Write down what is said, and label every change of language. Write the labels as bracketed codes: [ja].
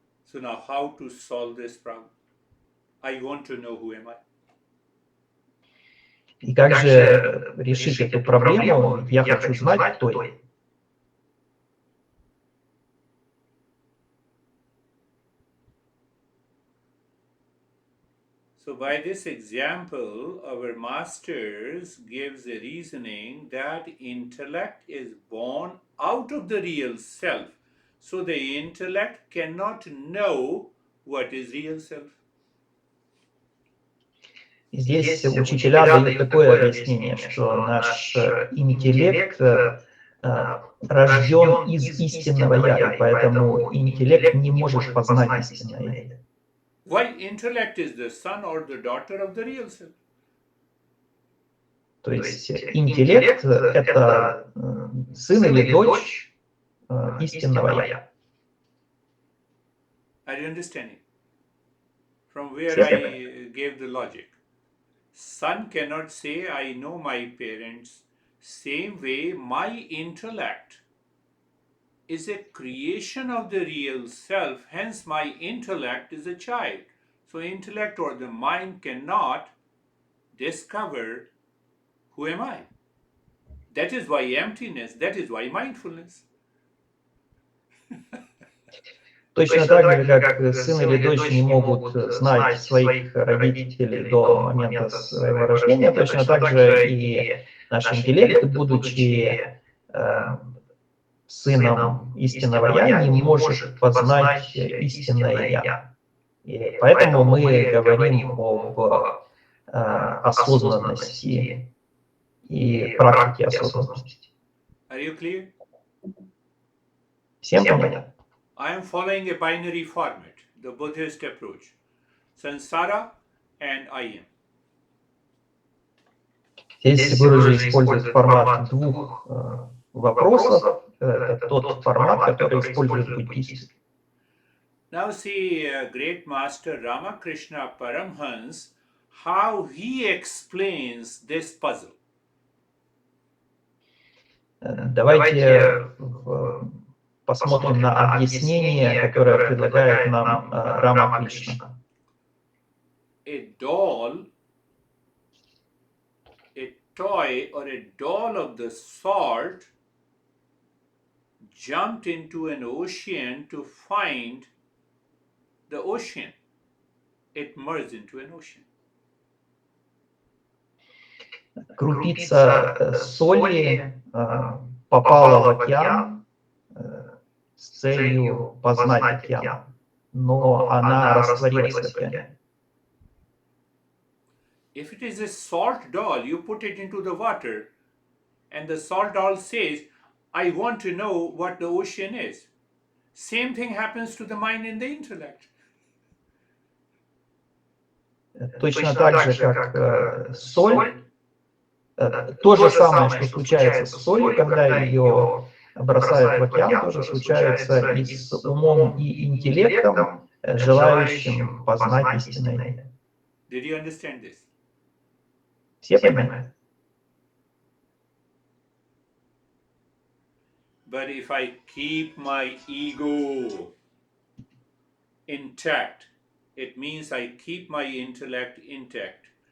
[en] So now how to solve this problem? I want to know who am I. [ru] И как же решить эту проблему? Я хочу знать, кто я. [en] So by this example, our masters gives a reasoning that intellect is born out of the real self. So the intellect cannot know what is real self. [ru] Здесь учителя дают такое объяснение, что наш интеллект рожден из истинного «я», и поэтому интеллект не может познать истинное «я». [en] Why intellect is the son or the daughter of the real self? [ru] То есть интеллект — это сын или дочь истинного «я». [en] Are you understanding? From where I gave the logic. Son cannot say, I know my parents. Same way, my intellect is a creation of the real self. Hence, my intellect is a child. So, intellect or the mind cannot discover who am I. That is why emptiness, that is why mindfulness. [ru] Точно так же, как сын или дочь не могут знать своих родителей до момента своего рождения, точно так же и наш интеллект, будучи сыном истинного «я», не может познать истинное «я». И поэтому мы говорим об осознанности и практике осознанности. [en] Are you clear? [ru] Всем понятно? [en] I am following a binary format, the Buddhist approach. Sansara and I am. [ru] Здесь вы уже используете формат двух вопросов. Это тот формат, который используют буддисты. [en] Now see great master Ramakrishna Paramhans, how he explains this puzzle. [ru] Давайте посмотрим на объяснение, которое предлагает нам Рамакришна. [en] A doll, a toy or a doll of the sort jumped into an ocean to find the ocean. It merged into an ocean. [ru] Крупица соли попала в океан с целью познать океан, но она растворилась в океане. [en] If it is a salt doll, you put it into the water, and the salt doll says, I want to know what the ocean is. Same thing happens to the mind and the intellect. [ru] Точно так же, как соль, то же самое, что случается с солью, когда ее бросают в океан, тоже случается и с умом и интеллектом, желающим познать истинное. [en] Did you understand this? [ru] Все понимают? [en] But if I keep my ego intact, it means I keep my intellect intact.